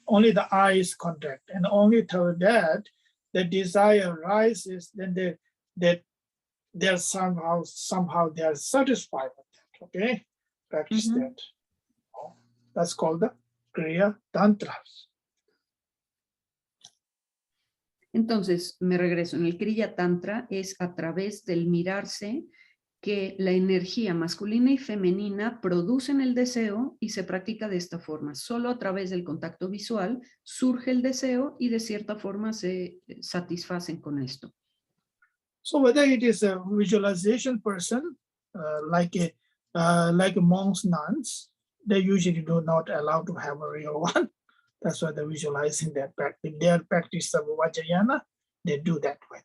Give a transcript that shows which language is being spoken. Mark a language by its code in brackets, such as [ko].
[en] Only the eyes contact, and only through that the desire rises, then they're somehow they are satisfied with that, okay? Practice that. That's called the Kriya Tantras. [es] Entonces, me regreso. En el Kriya Tantra es a través del mirarse que la energía masculina y femenina producen el deseo y se practica de esta forma. Solo a través del contacto visual surge el deseo y de cierta forma se satisfacen con esto. [en] So whether it is a visualization person, like monks, nuns, they usually do not allow to have a real one. That's why they're visualizing that practice. Their practice of Vajrayana, they do that way.